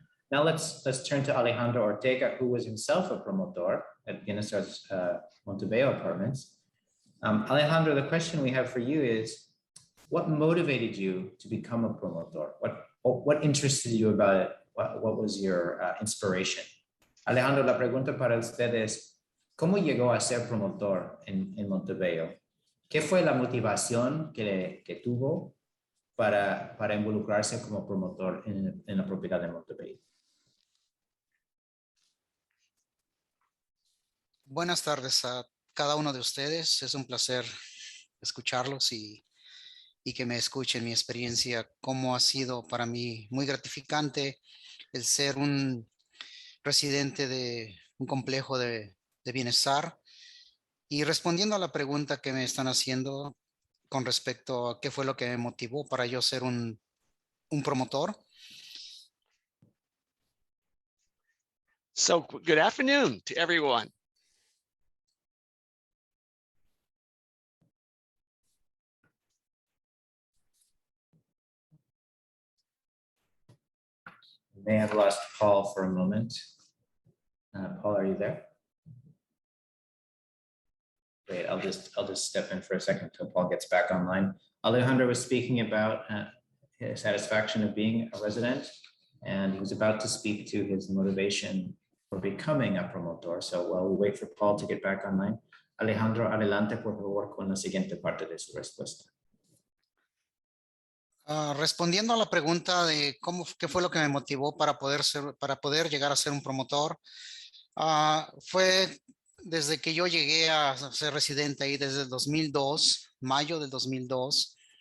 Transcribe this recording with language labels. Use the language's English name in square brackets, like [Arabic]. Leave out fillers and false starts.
[English] Now let's turn to Alejandro Ortega, who was himself a promotor at Bienestar's Montebello apartments. Alejandro, the question we have for you is, what motivated you to become a promotor? What interested you about it? What was your inspiration? [Spanish] Alejandro, la pregunta para usted es, ¿cómo llegó a ser promotor en Montebello? ¿Qué fue la motivación que tuvo para involucrarse como promotor en la propiedad de Montebello? Buenas tardes a cada uno de ustedes. Es un placer escucharlos y que me escuchen mi experiencia, cómo ha sido para mí muy gratificante el ser un residente de un complejo de bienestar. Y respondiendo a la pregunta que me están haciendo con respecto a qué fue lo que me motivó para yo ser un promotor. [English] So good afternoon to everyone. We may have lost Paul for a moment. Paul, are you there? Great, I'll just step in for a second until Paul gets back online. Alejandro was speaking about his satisfaction of being a resident, and he was about to speak to his motivation for becoming a promotor. So while we wait for Paul to get back online, Alejandro, [Spanish] adelante por favor con la siguiente parte de su respuesta. Respondiendo a la pregunta de qué fue lo que me motivó para poder llegar a ser un promotor, fue desde que yo llegué a ser residente ahí desde el 2002, mayo del 2002,